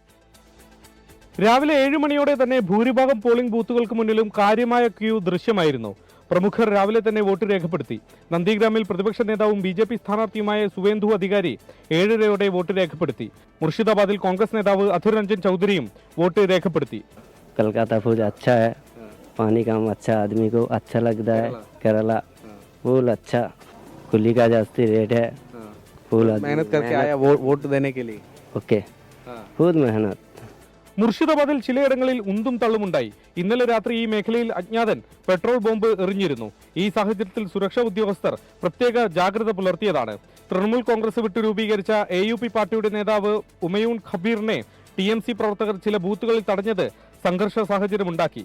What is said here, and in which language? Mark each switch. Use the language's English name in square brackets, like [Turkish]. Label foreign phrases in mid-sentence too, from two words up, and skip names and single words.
[Malayalam] രാവിലെ 7 മണിയോടെ തന്നെ ഭൂരിഭാഗം പോളിംഗ് ബൂത്തുകൾക്ക് മുന്നിലും കാര്യമായ ക്യൂ ദൃശ്യമായിരുന്നു. പ്രമുഖർ രാവിലെ തന്നെ വോട്ട് രേഖപ്പെടുത്തി. നന്ദിഗ്രാമിൽ പ്രതിപക്ഷ നേതാവും BJP സ്ഥാനാർത്ഥിയുമായ സുവേന്ദു അധികാരി 7:30 വോട്ട് രേഖപ്പെടുത്തി. മുർഷിദാബാദിൽ കോൺഗ്രസ് നേതാവ് അധുർ രഞ്ജൻ ചൗധരിയും വോട്ട് രേഖപ്പെടുത്തി. [Hindi] कलकत्ता फूड अच्छा है, पानी काम अच्छा, आदमी को अच्छा लगता है. केरला फूल अच्छा, कुल्ली का जास्ती रेट है. फूल मेहनत करके आया वोट देने के लिए. ओके, खूब मेहनत. [Malayalam] മുർഷിദാബാദിൽ ചിലയിടങ്ങളിൽ ഉന്തും തള്ളുമുണ്ടായി. ഇന്നലെ രാത്രി ഈ മേഖലയിൽ അജ്ഞാതൻ പെട്രോൾ ബോംബ് എറിഞ്ഞിരുന്നു. ഈ സാഹചര്യത്തിൽ സുരക്ഷാ ഉദ്യോഗസ്ഥർ പ്രത്യേക ജാഗ്രത പുലർത്തിയതാണ്. തൃണമൂൽ കോൺഗ്രസ് വിട്ട് രൂപീകരിച്ച AUP പാർട്ടിയുടെ നേതാവ് ഉമയൂൺ ഖബീറിനെ TMC പ്രവർത്തകർ ചില ബൂത്തുകളിൽ തടഞ്ഞത് സംഘർഷ സാഹചര്യമുണ്ടാക്കി.